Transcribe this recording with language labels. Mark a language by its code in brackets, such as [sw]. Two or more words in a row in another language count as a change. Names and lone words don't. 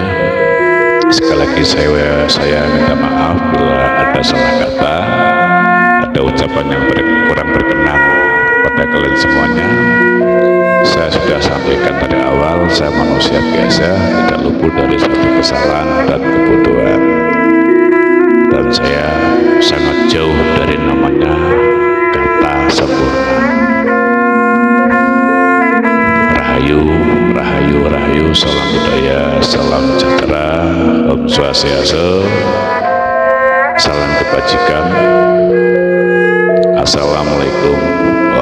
[id] Sekali lagi saya minta maaf bila ada salah kata, ada ucapan yang kurang berkenan pada kalian semuanya. Saya sudah sampaikan tadi awal, saya manusia biasa, tidak luput dari suatu kesalahan dan kebodohan, dan saya sangat jauh dari namanya kata sempurna. [jv] Rahayu, rahayu, rahayu, [id] salam budaya, salam sejahtera, [ban] Om Swastiastu, [id] salam kebajikan. Assalamualaikum